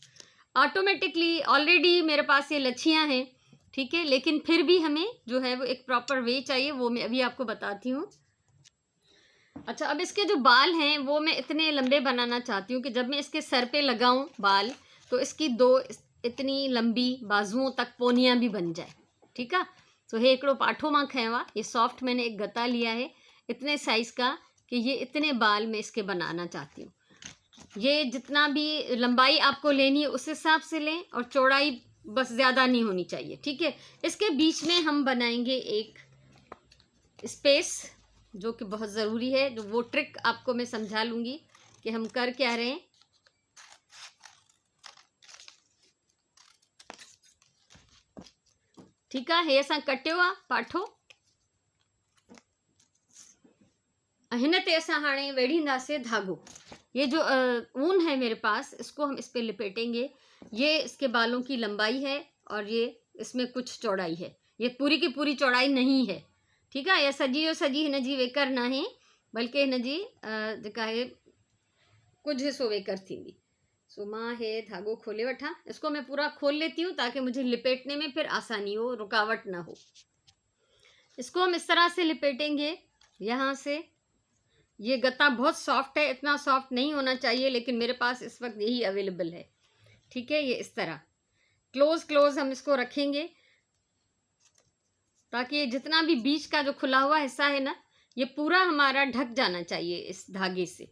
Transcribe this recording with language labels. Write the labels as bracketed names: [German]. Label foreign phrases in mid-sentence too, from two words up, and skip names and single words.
[Hindi] ऑटोमेटिकली ऑलरेडी मेरे पास ये लच्छियाँ हैं, ठीक है, लेकिन फिर भी हमें जो है वो एक [English] proper way [Hindi] चाहिए, वो मैं अभी आपको बताती हूँ। अच्छा, अब इसके जो बाल हैं वो मैं इतने लंबे बनाना चाहती हूँ कि जब मैं इसके सर पे लगाऊं बाल तो इसकी 2 इतनी लंबी बाजुओं तक पोनियाँ भी बन जाए, ठीक है। [Sindhi] तो हे हिकिड़ो पाठो मां खयों आहे। [Hindi] ये सॉफ्ट मैंने एक गता लिया है इतने साइज़ का कि ये इतने बाल मैं इसके बनाना चाहती हूँ। ये जितना भी लंबाई आपको लेनी है उस हिसाब से लें, और चौड़ाई बस ज़्यादा नहीं होनी चाहिए, ठीक है। इसके बीच में हम बनाएंगे एक स्पेस, जो कि बहुत ज़रूरी है। जो वो ट्रिक आपको मैं समझा लूँगी कि हम कर क्या रहे हैं। ठीक है, [Sindhi] हे असां कटियो आहे पाठो। हिन ते असां हाणे वेढ़ींदासीं धागो। [Hindi] ये जो ऊन है मेरे पास, इसको हम इस पे लिपेटेंगे। ये इसके बालों की लंबाई है और ये इसमें कुछ चौड़ाई है। ये पूरी की पूरी चौड़ाई नहीं है, ठीक है। [Sindhi] या सजी जो सजी हिन जी वेकर ना है, बल्कि हिन जी जेका है कुछ हिस्सो वेकर थींदी। सो मां हे धागो खोले वठां। [Hindi] इसको मैं पूरा खोल लेती हूँ ताकि मुझे लिपेटने में फिर आसानी हो, रुकावट ना हो। इसको हम इस तरह से लिपेटेंगे यहाँ से। ये गत्ता बहुत सॉफ्ट है, इतना सॉफ्ट नहीं होना चाहिए, लेकिन मेरे पास इस वक्त यही अवेलेबल है, ठीक है। ये इस तरह क्लोज हम इसको रखेंगे, ताकि ये जितना भी बीच का जो खुला हुआ हिस्सा है ना, ये पूरा हमारा ढक जाना चाहिए इस धागे से।